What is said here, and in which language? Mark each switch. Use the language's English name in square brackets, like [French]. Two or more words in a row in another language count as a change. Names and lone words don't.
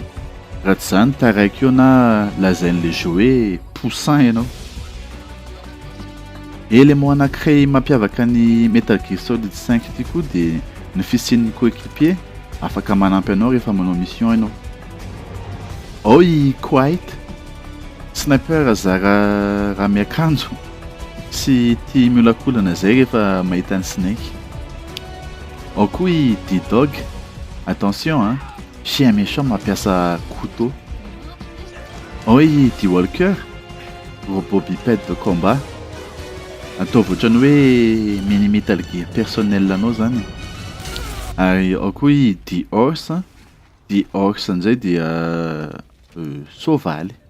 [Malagasy] Raha tsy izany taraiky eo na lazain' [French] le jeu [Malagasy] hoe poussin ianao. Élément anankiray mampiavaka ny Metal Gear Solid 5 ity koa dia ny fisian'ny coéquipier afaka manampy anao rehefa manao mission ianao. Ao i Quiet, sniper zara raha miakanjo sy tia miolakolana izay rehefa mahita ny Snake. Ao koa i D-Dog, [French] attention chien méchant mampiasa couteau. [Malagasy] Ao i [French] D-Walker, robot bipède de combat. [Malagasy] Ataovy ohatrany hoe mini Metal Gear personnel anao zany. Ary ao koa i The Horse. The Horse indray dia soavaly.